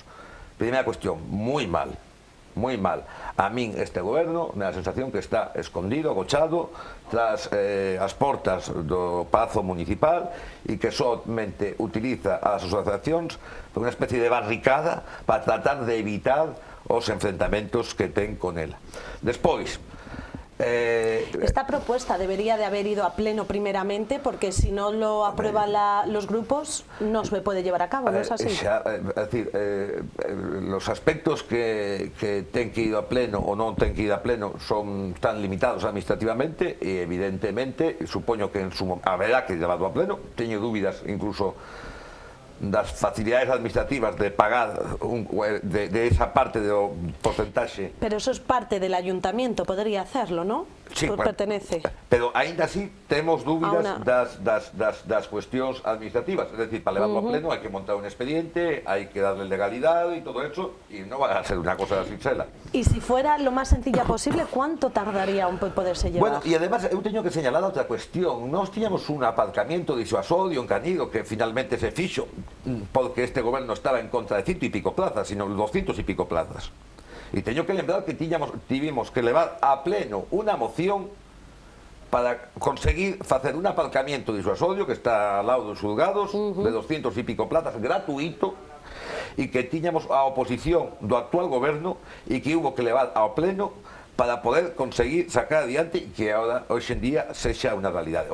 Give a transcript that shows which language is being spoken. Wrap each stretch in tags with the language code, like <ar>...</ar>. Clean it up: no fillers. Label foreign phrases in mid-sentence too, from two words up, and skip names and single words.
<gl>Primeira cuestión, moi mal. A min este goberno me dá a sensación que está escondido, agochado tras as portas do Pazo Municipal e que somente utiliza as asociacións por unha especie de barricada para tratar de evitar os enfrentamentos que ten con ela. Despois,</gl> <es>esta propuesta debería de haber ido a pleno primeramente, porque si no lo aprueban los grupos no se puede llevar a cabo, ¿no es así? Es decir, los aspectos que ten que ir a pleno o non ten que ir a pleno son tan limitados administrativamente e evidentemente supoño que en su haberá que llevarlo a pleno.</es> <gl>Teño dúbidas incluso das facilidades administrativas de pagar de esa parte do porcentaxe.</gl> <es>Pero eso es parte del ayuntamiento, podría hacerlo, ¿no? Sí, Pues pertenece.</es> <gl>Pero aínda así temos dúbidas</gl> <es>A una...</es> <gl>das cuestións administrativas,</gl> <es>es decir,</es> <gl>para levarlo a pleno hai que montar un expediente, hai que darle legalidade e todo eso, e non va a ser unha cosa así sela.</gl> <es>Y si fuera lo más sencilla posible, ¿cuánto tardaría en poderse llevar? Bueno,</es> <gl>e además eu teño que señalar outra cuestión. Nós tiñamos un aparcamiento disuasorio en Canido que finalmente se fixo porque este goberno estaba en contra de 100</gl> <es>y pico plazas, sino 200 y pico plazas.</es> <gl>E teño que lembrar que tivemos que levar a pleno unha moción para conseguir facer un aparcamiento disuasorio que está ao lado dos xulgados de 200</gl> <es>y pico plazas,</es> <gl>gratuito, e que tiñamos a oposición do actual goberno e que hubo que levar ao pleno para poder conseguir sacar adiante e que ahora, hoxe en día, sexa unha realidade.</gl>